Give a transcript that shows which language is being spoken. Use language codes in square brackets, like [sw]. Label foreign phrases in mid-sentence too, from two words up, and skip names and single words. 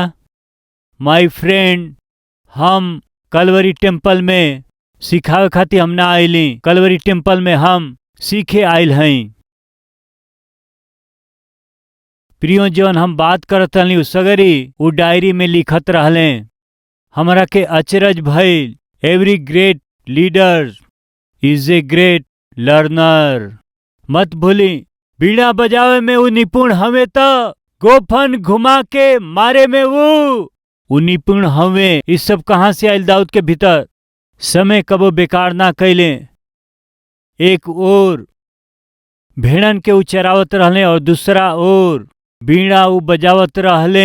[en] My friend, [bho] हम कलवरी टेम्पल में सिखावे खातिर हम ना आइली, कलवरी टेम्पल में हम सीखे आइल हई। प्रियो, जौन हम बात करत रहली उ सगरी उ डायरी में लिखत रहले। हमरा के अचरज भइल। [en] Every great leader is a great learner. [bho] मत भूली, बीड़ा बजावे में वो निपुण हवे त गोफन घुमा के मारे में वो निपुण हवे। इस सब कहाँ से आयल दाऊद के भीतर? समय कबो बेकार ना कैले। एक ओर भेड़न के उ चरावत रहले और दूसरा ओर बीड़ा उ बजावत रहले।